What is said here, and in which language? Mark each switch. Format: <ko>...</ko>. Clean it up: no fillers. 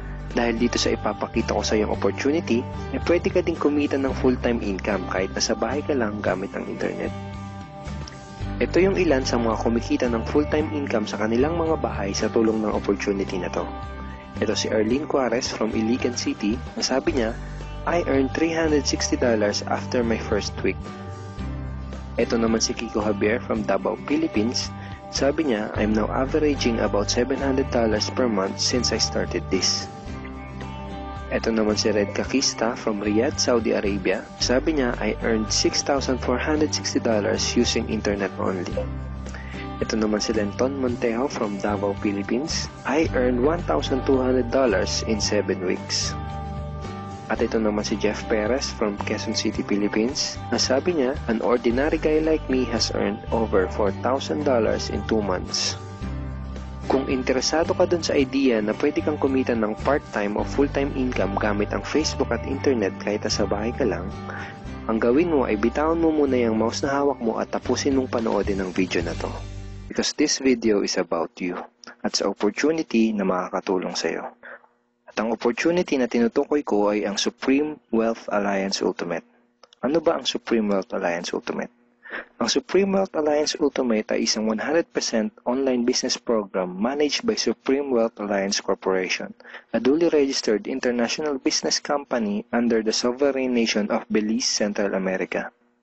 <tl>Dahil dito sa ipapakita ko sa iyong opportunity, pwede ka din kumita ng full-time income kahit nasa bahay ka lang gamit ang internet. Ito yung ilan sa mga kumikita ng full-time income sa kanilang mga bahay sa tulong ng opportunity na to. Ito si Arlene Juarez from Iligan City. Sabi niya,</tl> <en>I earned $360 after my first week.</en> <tl>Ito naman si</tl> <en>Kiko Javier from Davao, Philippines.</en> <tl>Sabi niya,</tl> <en>I'm now averaging about $700 per month since I started this.</en> <tl>Ito naman si</tl> <en>Red Kakista from Riyadh, Saudi Arabia.</en> <tl>Sabi niya,</tl> <en>I earned $6,460 using internet only. Ito naman si Lenton Montejo from Davao, Philippines. I earned $1,200 in 7 weeks.</en> <tl>At ito naman si Jeff Perez from Quezon City, Philippines.</tl> <en>Sabi niya, an ordinary guy like me has earned over $4,000 in 2 months.</en> <tl>Kung interesado ka dun sa idea na pwede kang kumita ng part-time o full-time income gamit ang Facebook at internet kahit sa bahay ka lang, ang gawin mo ay bitawan mo muna yung mouse na hawak mo at tapusin mong panoodin ang video na to.</tl> <en>Because this video is about you</en> <tl>at sa opportunity na makakatulong sa iyo. At ang opportunity na tinutukoy ko ay ang Supreme Wealth Alliance Ultimate. Ano ba ang Supreme Wealth Alliance Ultimate?</tl> <en>Ang Supreme Wealth Alliance Ultimate</en> <tl>ay isang</tl> <en>100% online business program managed by Supreme Wealth Alliance Corporation, a duly registered international business company under the sovereign nation of Belize, Central America.</en>